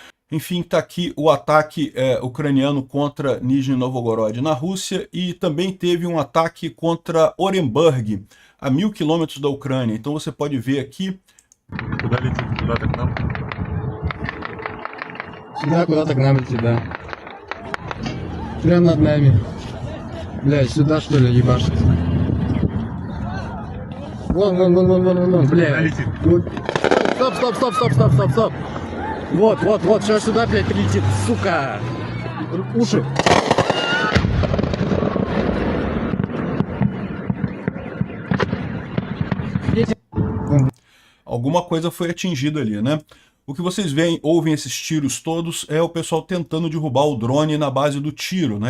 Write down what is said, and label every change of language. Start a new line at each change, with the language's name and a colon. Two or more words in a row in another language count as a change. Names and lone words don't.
Portuguese: Enfim, está aqui o ataque ucraniano contra Nizhny Novgorod na Rússia, e também teve um ataque contra Orenburg, a 1000 quilômetros da Ucrânia. Então você pode ver aqui...
Russian: Сюда, куда-то к нам летит, да. Прямо над нами. Блядь, сюда что ли ебашит? Вон, блядь. Стоп. Вот, сейчас сюда, блядь, прилетит, сука. Уши.
Portuguese: Alguma coisa foi atingida ali, né? O que vocês veem, ouvem esses tiros todos, é o pessoal tentando derrubar o drone na base do tiro, né?